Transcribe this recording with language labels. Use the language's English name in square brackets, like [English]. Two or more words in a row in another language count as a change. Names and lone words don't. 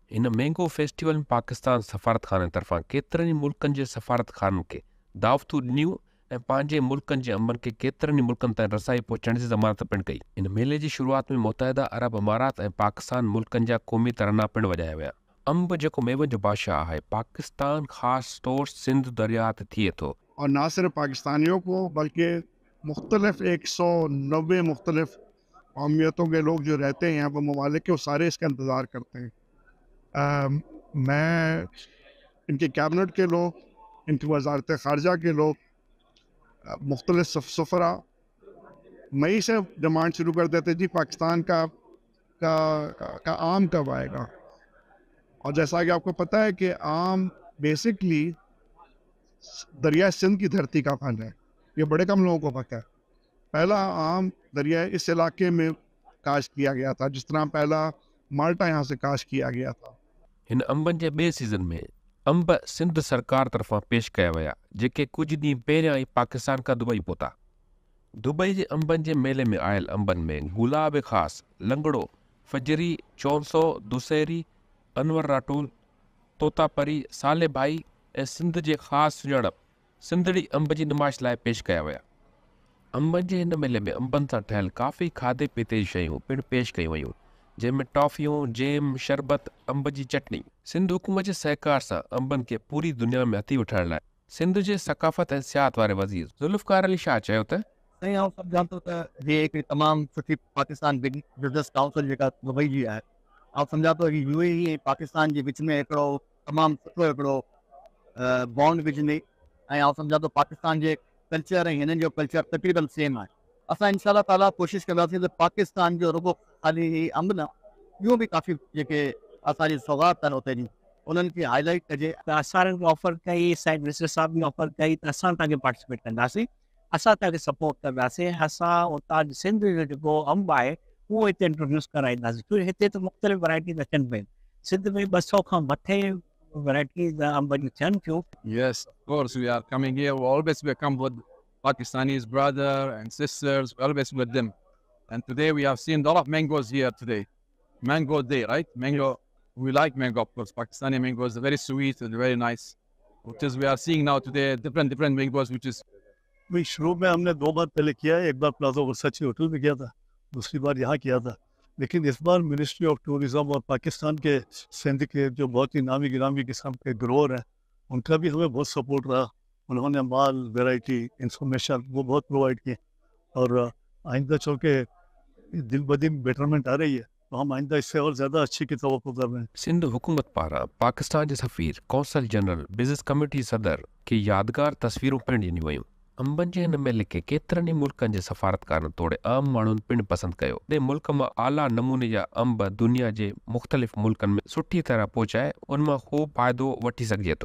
[Sindhi] इन मैंगो फेस्टिवल में पाकिस्तान सफ़ारतखाने तरफ़ां केतिरनि ई मुल्कनि जे सफ़ारतखाननि खे दावतूं ॾिनियूं ऐं पंहिंजे मुल्कनि जे अंबनि खे केतिरनि ई मुल्कनि ताईं रसाई पहुचाइण जी ज़मानत पिणु कई। इन मेले जी शुरूआत में मुतहदा अरब अमारात ऐं पाकिस्तान मुल्कनि जा क़ौमी तराना पिणु वॼाया विया। अंब जेको मेवनि जो बादशाह आहे पाकिस्तान ख़ासि तौर सिंध दरिया ते थिए थो [Urdu] اور نہ صرف پاکستانیوں کو بلکہ مختلف 190 مختلف قومیتوں کے لوگ جو رہتے ہیں یہاں پر ممالک کے، وہ سارے اس کا انتظار کرتے ہیں. میں ان کے کیبنٹ کے لوگ، ان کی وزارت خارجہ کے لوگ، مختلف سفرا مئی سے ڈیمانڈ شروع کر دیتے جی پاکستان کا آم کب آئے گا. اور جیسا کہ آپ کو پتا ہے کہ آم بیسکلی دریا سندھ کی دھرتی کا پھل ہے، یہ بڑے کم لوگوں کو پتا ہے. پہلا آم دریا اس علاقے میں کاشت کیا گیا تھا، جس طرح پہلا مالٹا یہاں سے کاشت کیا گیا تھا. [Sindhi] इन अंबनि जे ॿिए सीज़न में अंब सिंध सरकार तरफ़ां पेश कया विया जेके कुझु ॾींहं पहिरियां ई पाकिस्तान खां दुबई पहुता। दुबई जे अंबनि जे मेले में आयल अंबनि में गुलाब ख़ासि, लंगड़ो, फजरी, चौंसो, दुसहरी, अनवर राटोल, तोतापरी, साले भाई ऐं सिंध जे ख़ासि सुञाणप सिंधड़ी अंब जी नुमाइश लाइ पेश कया विया। अंबनि जे हिन मेले में अंबनि सां ठहियल काफ़ी खाधे पीते जी शयूं पिणु पेश कयूं वयूं जंहिंमें टॉफ़ियूं, जेम, शरबत, अंब जी चटनी। सिंध हुकूमत जे सहकार सां अंबनि खे पूरी दुनिया में हथी वठाइण लाइ सिंध जे सक़ाफ़त ऐं सियाहत वारे वज़ीर ज़ुल्फ़कार अली शाह चयो त [Urdu] نہیں آپ سب جانتے ہو تو یہ ایک تمام سٹھی پاکستان بزنس کونسل [Sindhi] जेका दुबई जी है। [Urdu] آپ سمجھا تو [Sindhi] UAE पाकिस्तान के विच में हिकिड़ो तमाम सुठो हिकिड़ो बॉन्ड विझंदी ऐं [Urdu] آپ سمجھا تو [Sindhi] पाकिस्तान के कल्चर ऐं हिननि जो कल्चर तक़रीबन सेम आहे। असां इंशाअल्लाह ताला कोशिशि कंदासीं त पाकिस्तान जो रुगो ख़ाली अंब न ॿियूं बि काफ़ी जेके असांजी सौगात आहिनि उते जी उन्हनि खे हाईलाइट कजे। त असां ऑफर कई, [English] side minister [Sindhi] साहब बि ऑफर कई त असां तव्हांखे पार्टिसिपेट कंदासीं, असां तव्हांखे सपोर्ट कंदासीं। असां उतां सिंध जो जेको अंब आहे उहो हिते इंट्रोड्यूस कराईंदासीं छो हिते त मुख़्तलिफ़ वैराइटीज़ अचनि पियूं। सिंध में 200 खां मथे वैराइटीज़ अंब जूं थियनि थियूं। [English] Yes, of course, we are coming here. We always become with Pakistanis brother and sisters, we always with them. And today we have seen a lot of mangoes here today. Mango day, right? Mango, we like mango, of course. Pakistani mango is very sweet and very nice. Which is we are seeing now today different mangoes, which is. [Urdu] بھائی شروع میں ہم نے 2 بار پہلے کیا ہے، ایک بار پلازا ورساچی ہوٹل میں کیا تھا، دوسری بار یہاں کیا تھا. لیکن اس بار منسٹری آف ٹورزم اور پاکستان کے سندھ کے جو بہت ہی نامی گرامی قسم کے گروور ہیں ان کا بھی ہمیں بہت سپورٹ رہا. انہوں نے مال، ورائٹی، انفارمیشن وہ بہت پرووائیڈ کیے اور آئندہ چل کے دن بہ دن بیٹرمنٹ آ رہی ہے. تو ہم آئندہ اس سے اور زیادہ اچھی کی توقع کر رہے ہیں. [Sindhi] सिंध हुकूमत पारां पाकिस्तान जे सफ़ीर कौंसल जनरल बिज़नेस कमेटी सदर खे यादगार तस्वीरूं पिण ॾिनियूं वयूं। अंबनि जे हिन मेले खे केतिरनि ई मुल्कनि जे सफ़ारतकारनि तोड़े आम माण्हुनि पिण पसंदि कयो। ॾे मुल्क मां आला नमूने जा अंब दुनिया जे मुख़्तलिफ़ मुल्कनि में सुठी तरह पहुचाए उन मां ख़ूब फ़ाइदो वठी सघिजे थो।